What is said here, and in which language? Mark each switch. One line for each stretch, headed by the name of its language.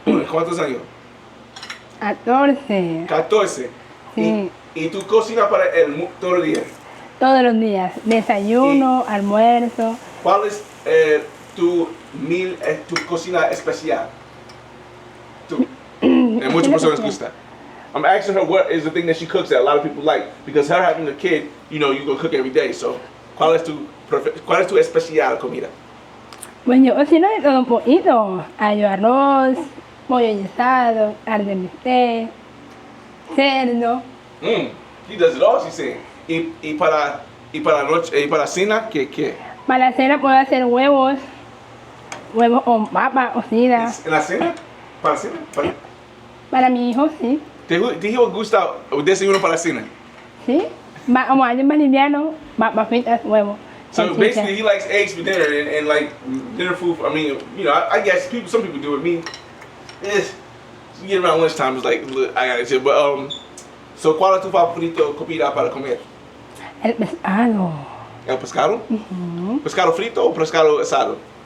Spanish: ¿Cuántos años? 14. 14. Sí. ¿Y tú cocinas para él todos los días? Todos los días. Desayuno, almuerzo. ¿Cuál es tu cocina especial? Muchas personas gustan.
English: I'm asking her what is the thing that she cooks that a lot of people like, because her having a kid, you go cook every day. So,
Spanish: ¿cuál es tu especial comida? Pues yo cocino de todo un poquito. Hago arroz, pollo guisado, carne de bistec, cerdo.
English: He does it all, she said.
Spanish: Y para noche, y para cena, ¿qué? Para la cena puedo hacer huevos con papa cocida. ¿En la cena? ¿Para cena? Para mi hijo, sí. ¿Te gusta desayuno para la cena? Sí. Como alguien más liviano, papas fritas, huevos.
English: So
Spanish: salchicha.
English: basically, he likes eggs for dinner and like dinner food. I mean, you know, I guess some people do it. Me, you get around lunchtime, it's like look, I gotta chill. But so
Spanish: ¿cuál es tu favorito comida para comer? El pescado. El pescado? ¿Pescado frito o pescado asado?